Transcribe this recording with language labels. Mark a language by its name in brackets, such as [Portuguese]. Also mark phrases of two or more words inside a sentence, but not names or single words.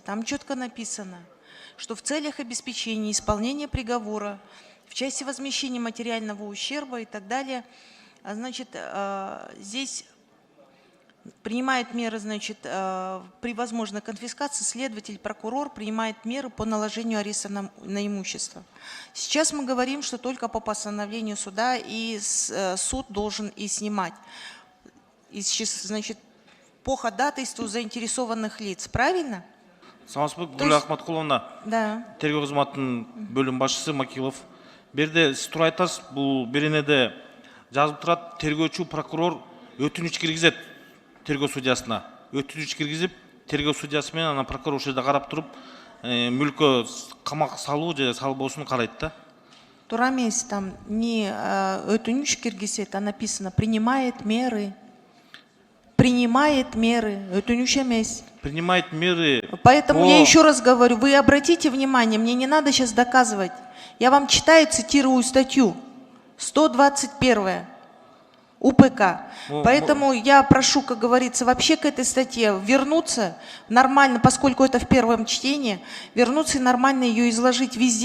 [Russian] Там четко написано, что в целях обеспечения исполнения приговора, в части возмещения материального ущерба и так далее, значит, здесь принимает меры, значит, при возможной конфискации следователь, прокурор принимает меры по наложению ареста на имущество. Сейчас мы говорим, что только по постановлению суда и суд должен и снимать, значит, по ходатайству заинтересованных лиц, правильно? [Kyrgyz] Самасбек Гүл Ахматкуловна, тергөө кызматынын бөлүм башчысы Макилов. Берде сиз туура айтасыз, бул беренеде жазып турат, тергөөчү прокурор өтүнүч киргизет тергөө судьясына. Өтүнүч киргизип, тергөө судьясы менен анан прокурор ошол жерде карап туруп, мүлккө камак салуу же салбоосун карайт да. Туура эмес, [Russian] там не [Kyrgyz] өтүнүч киргизет, [Russian] а написано принимает меры. Принимает меры, [Kyrgyz] өтүнүч эмес. [Russian] Принимает меры. Поэтому я еще раз говорю, вы обратите внимание, мне не надо сейчас доказывать. Я вам читаю, цитирую статью 121 УПК. Поэтому я прошу, как говорится, вообще к этой статье вернуться нормально, поскольку это в первом чтении, вернуться и нормально ее изложить везде.